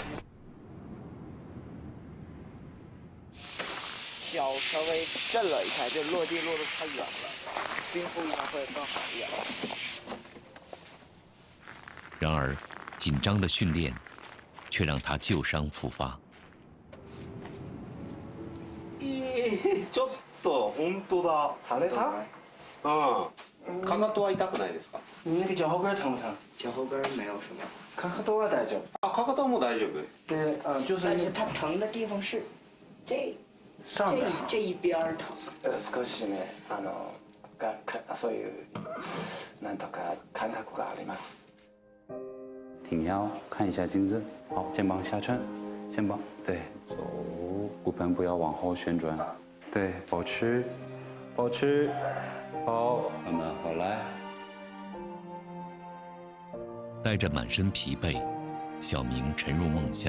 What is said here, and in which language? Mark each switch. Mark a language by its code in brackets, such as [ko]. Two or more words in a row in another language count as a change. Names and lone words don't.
[zh] 脚稍微震了一下，就落地落得太远了，冰敷应该会更好一点。然而，紧张的训练却让他旧伤复发。 [ja] ちょっと本当だ。腫れた？かかとは痛くないですか？ [zh] 那个脚后跟疼不疼？脚后跟没有什么。 [ja] かかとは大丈夫。あ、かかとも大丈夫。 [zh] 对，就是。但是它疼的地方是这一边疼。 [ja] 少しね、そういうなんとか感覚があります。 [zh] 挺腰，看一下镜子。好，肩膀下沉，肩膀对，走，骨盆不要往后旋转，对，保持，保持，好，慢慢回来。带着满身疲惫，小明沉入梦乡。